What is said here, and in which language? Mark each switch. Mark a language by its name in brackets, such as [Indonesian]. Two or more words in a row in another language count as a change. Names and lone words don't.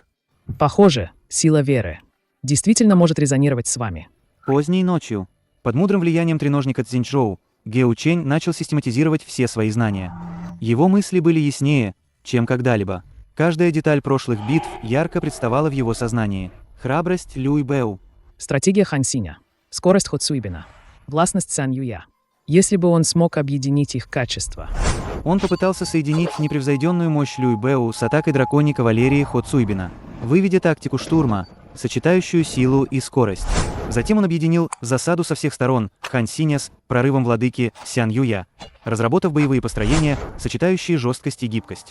[Russian] Похоже, сила веры действительно может резонировать с вами. Поздней ночью, под мудрым влиянием треножника Цзиньчжоу, Геу Чень начал систематизировать все свои знания. Его мысли были яснее, чем когда-либо. Каждая деталь прошлых битв ярко представала в его сознании. Храбрость Люй Бэу. Стратегия Хан Синя. Скорость Хо Цуйбина. Властность Цян Юя. Если бы он смог объединить их качества. Он попытался соединить непревзойденную мощь Люй Бэу с атакой драконьей кавалерии Хо Цуйбина, выведя тактику штурма, сочетающую силу и скорость. Затем он объединил засаду со всех сторон Хан Синя с прорывом владыки Сян Юя, разработав боевые построения, сочетающие жесткость и гибкость.